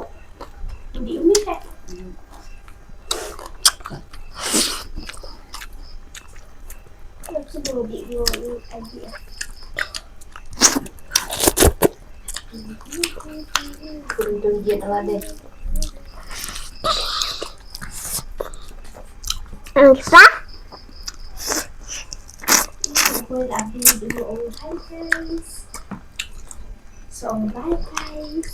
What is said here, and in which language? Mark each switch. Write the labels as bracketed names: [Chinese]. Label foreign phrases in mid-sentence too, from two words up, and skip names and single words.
[Indonesian] Di ini kan. Sebelum di ini aja. Kurang dia lah deh. Bisa? [Vietnamese] Tôi làm video [English] hi guys. So bye guys.